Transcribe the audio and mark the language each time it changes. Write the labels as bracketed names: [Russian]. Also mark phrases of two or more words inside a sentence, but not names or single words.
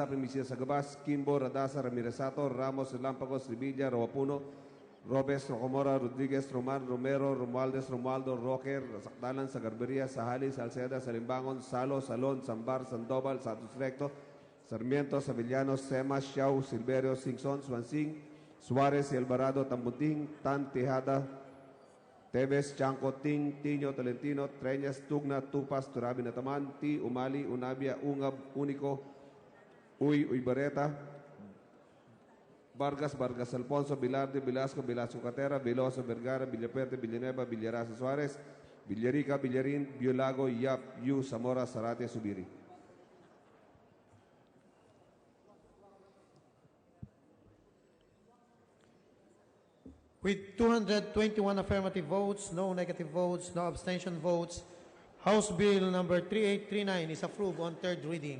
[English] Primicia Sagabas, Kimbo, Radasa, Ramiresato, Ramos, Lampagos, Rivilla, Rawapuno, Robes, Rocomora, Rodriguez, Roman, Romero, Romualdez, Romualdo, Roque, Sakdalan, Sagarberia, Sahali, Salceda, Salimbangon, Salo, Salon, Sambar, Sandoval, Santos Recto, Sarmiento, Savillanos, Sema, Xiao, Silverio, Singson, Swansing, Suarez, Alvarado, Tambuting, Tan, Tejada, Teves, Chanco, Ting, Tiño, Tolentino, Treñas, Tugna, Tupas, Turabi, Nataman, Ti, Umali, Unabia, Ungab, Único, Uybareta, Vargas, Vargas Alfonso, Bilarde, Velasco, Velasco Catera, Veloso, Vergara, Villaperte, Villanueva, Villarasa Suarez, Villarica, Villarin, Biolago, Yap, Yu, Zamora, Zarate, Subiri. With 221 affirmative votes, no negative votes, no abstention votes, House Bill number 3839 is approved on third reading.